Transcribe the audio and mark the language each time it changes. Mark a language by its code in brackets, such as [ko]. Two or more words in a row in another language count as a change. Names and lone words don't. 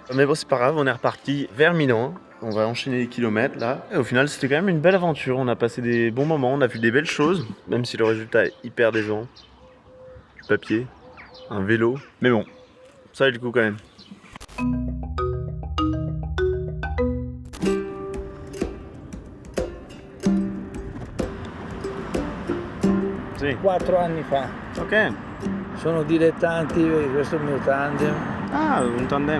[fr] Mais bon, c'est pas grave, on est reparti vers Milan. On va enchaîner les kilomètres là. Et au final, c'était quand même une belle aventure. On a passé des bons moments, on a vu des belles choses, même si le résultat est hyper décevant. Du papier, un vélo. Mais bon, ça a du coup quand même. [it] Sì. 4 anni fa. Ok. Sono dilettanti, vedi, questo è il mio tandem. Ah, un tandem.